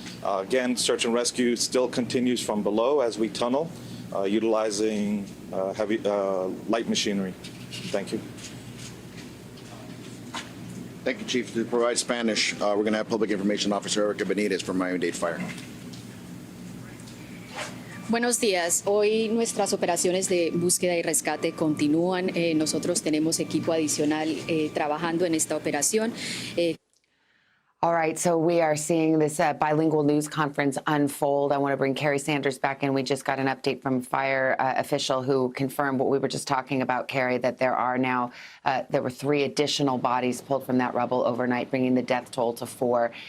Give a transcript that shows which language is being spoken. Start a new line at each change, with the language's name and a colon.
English: Again, search and rescue still continues from below as we tunnel, utilizing heavy light machinery. Thank you. Thank you, Chief. To provide Spanish, we're going to have Public Information Officer Erica Benitez from Miami-Dade Fire.
Spanish: Buenos días. Hoy nuestras operaciones de búsqueda y rescate continúan. Nosotros tenemos equipo adicional trabajando en esta operación.
English: All right, so we are seeing this bilingual news conference unfold. I want to bring Carrie Sanders back in. We just got an update from a fire official who confirmed what we were just talking about, Carrie, that there are now, there were 3 additional bodies pulled from that rubble overnight, bringing the death toll to 4.